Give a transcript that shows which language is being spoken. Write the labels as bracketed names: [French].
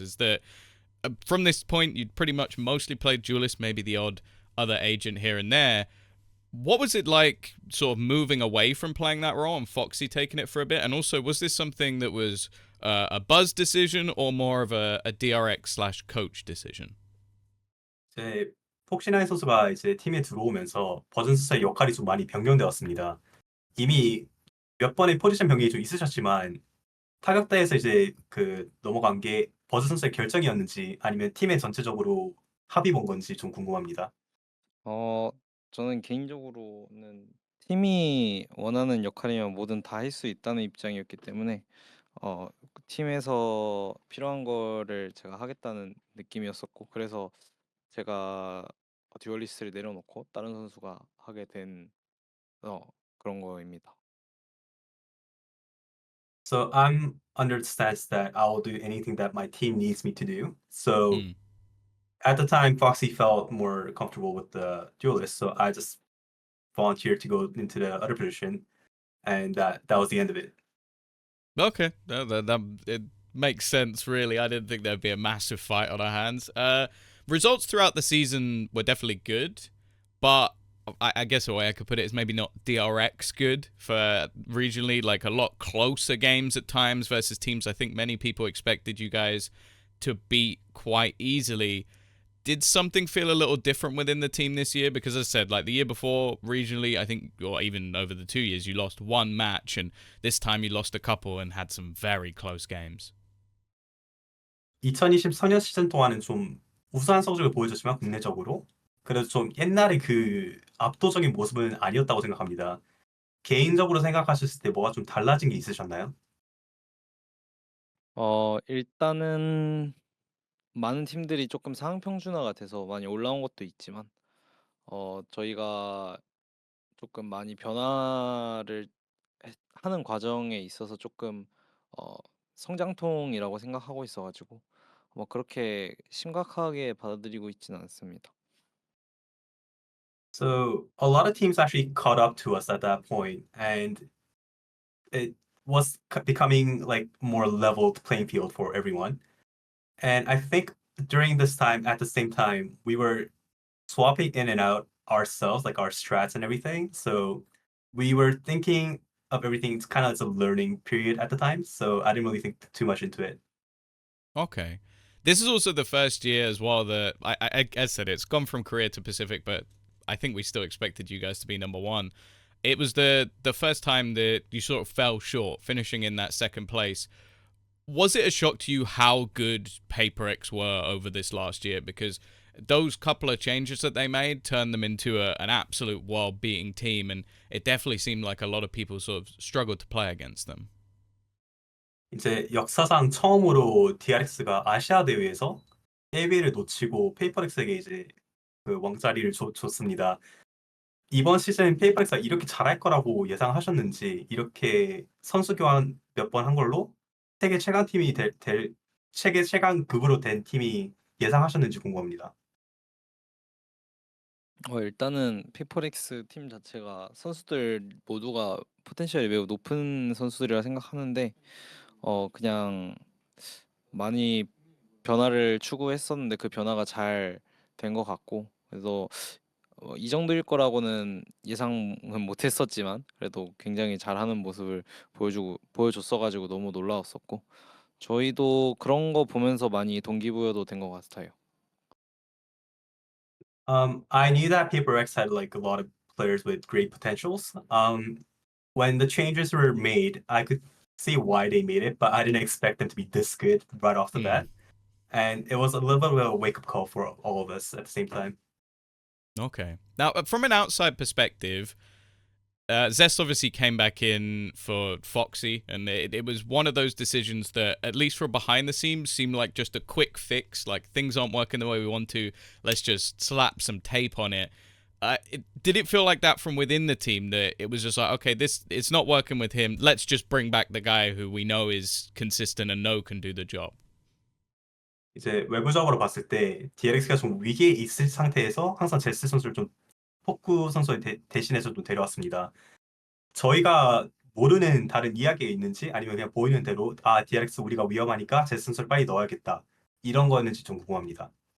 [English] Is that from this point you'd pretty much mostly played duelist, maybe the odd other agent here and there. What was it like sort of moving away from playing that role and Foxy taking it for a bit? And also, was this something that was a Buzz decision or more of a DRX/coach decision? [Korean] 이제 폭시나인 선수가 이제 팀에 들어오면서 버즌 선수의 역할이 좀 많이 변경되었습니다. 이미 몇 번의 포지션 변경이 좀 있으셨지만 타격대에서 이제 그 넘어간 게 버즈 선수의 결정이었는지 아니면 팀의 전체적으로 합의 본 건지 좀 궁금합니다. 저는 개인적으로는 팀이 원하는 역할이면 뭐든 다 할 수 있다는 입장이었기 때문에 그 팀에서 필요한 거를 제가 하겠다는 느낌이었었고 그래서 제가 듀얼리스트를 내려놓고 다른 선수가 하게 된 그런 거입니다. [English] So I'm under the stance that I will do anything that my team needs me to do. So Mm. at the time, Foxy felt more comfortable with the duelist, so I just volunteered to go into the other position, and that was the end of it. Okay, it makes sense, really. I didn't think there'd be a massive fight on our hands. Results throughout the season were definitely good, but I guess a way I could put it is maybe not DRX good for regionally, like a lot closer games at times versus teams I think many people expected you guys to beat quite easily. Did something feel a little different within the team this year? Because as I said, like the year before, regionally, I think, or even over the 2 years, you lost one match, and this time you lost a couple and had some very close games. [Korean] 2024년 시즌 동안은 좀 우수한 성적을 보여줬지만 국내적으로 그래도 좀 옛날의 그 압도적인 모습은 아니었다고 생각합니다. 개인적으로 생각하셨을 때 뭐가 좀 달라진 게 있으셨나요? 일단은 많은 팀들이 조금 상향 평준화가 돼서 많이 올라온 것도 있지만 저희가 조금 많이 변화를 하는 과정에 있어서 조금 어, 성장통이라고 생각하고 있어가지고 뭐 그렇게 심각하게 받아들이고 있지는 않습니다. [English] So a lot of teams actually caught up to us at that point, and it was becoming like more leveled playing field for everyone. And I think during this time, at the same time, we were swapping in and out ourselves, like our strats and everything. So we were thinking of everything. It's kind of as a learning period at the time. So I didn't really think too much into it. Okay. This is also the first year as well that I said it's gone from Korea to Pacific, but I think we still expected you guys to be number one. It was the first time that you sort of fell short, finishing in that second place. Was it a shock to you how good PaperX were over this last year? Because those couple of changes that they made turned them into an absolute world-beating team, and it definitely seemed like a lot of people sort of struggled to play against them. [Korean] 이제 역사상 처음으로 DRX가 아시아 대회에서 1위를 놓치고 페이퍼렉스에게 이제 그 왕자리를 줬습니다. 이번 시즌 페이퍼렉스가 이렇게 잘할 거라고 예상하셨는지, 이렇게 선수 교환 몇 번 한 걸로 세계 최강 팀이 세계 최강급으로 된 팀이 예상하셨는지 궁금합니다. 일단은 피퍼렉스 팀 자체가 선수들 모두가 포텐셜이 매우 높은 선수들이라 생각하는데 그냥 많이 변화를 추구했었는데 그 변화가 잘 된 것 같고 그래서 이 정도일 거라고는 예상은 못했었지만 그래도 굉장히 잘하는 모습을 보여줬어가지고 너무 놀라웠었고 저희도 그런 거 보면서 많이 동기부여도 된 것 같아요. [English] I knew that PaperX had like a lot of players with great potentials. When the changes were made, I could see why they made it, but I didn't expect them to be this good right off the bat. And it was a little bit of a wake-up call for all of us at the same time. Okay. Now, from an outside perspective, Zest obviously came back in for Foxy, and it was one of those decisions that, at least from behind the scenes, seemed like just a quick fix. Like, things aren't working the way we want to. Let's just slap some tape on it. Did it feel like that from within the team, that it was just like, okay, it's not working with him. Let's just bring back the guy who we know is consistent and know can do the job. [Korean] 이제 외부적으로 봤을 때 DRX가 좀 위기에 있을 상태에서 항상 제스 선수를 좀 포크 선수에 대신해서 좀 데려왔습니다. 저희가 모르는 다른 이야기가 있는지 아니면 그냥 보이는 대로 DRX 우리가 위험하니까 제스 선수를 빨리 넣어야겠다, 이런 거였는지 좀 궁금합니다.